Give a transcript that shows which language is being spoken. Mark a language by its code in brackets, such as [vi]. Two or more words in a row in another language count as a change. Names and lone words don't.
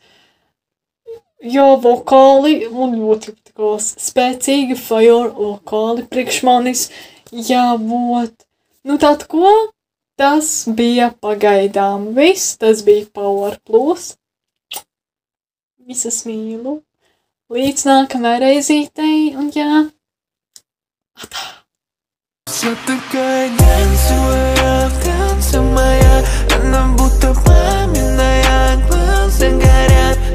[lv] Jo, vokāli, man ļoti patikās spēcīgi fire vokāli priekš manis, jā, vot. Nu, tad ko? Tas bija pagaidām viss, tas bija Power Plus. Visas mīlu. Līdz nākamai reizītei, un jā. Atā. [ru] Все такая глянцевая, в танце моя. Она будто пламенная, глаза горят.